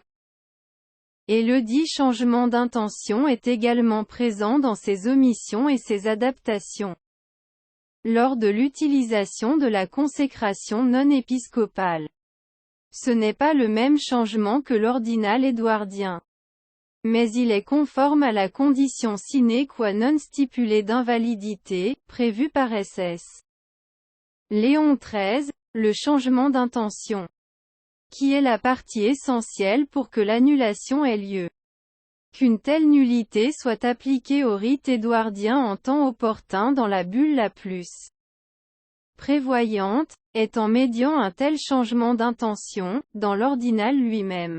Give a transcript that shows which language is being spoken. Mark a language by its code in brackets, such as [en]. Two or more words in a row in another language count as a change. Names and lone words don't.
[fr] Et le dit changement d'intention est également présent dans ses omissions et ses adaptations. Lors de l'utilisation de la consécration non épiscopale, ce n'est pas le même changement que l'ordinal édouardien, mais il est conforme à la condition [la] sine qua non [fr] stipulée d'invalidité, prévue par SS. Léon XIII, le changement d'intention, qui est la partie essentielle pour que l'annulation ait lieu. Qu'une telle nullité soit appliquée au rite édouardien en temps opportun dans la bulle la plus prévoyante, est en médiant un tel changement d'intention, dans l'ordinal lui-même.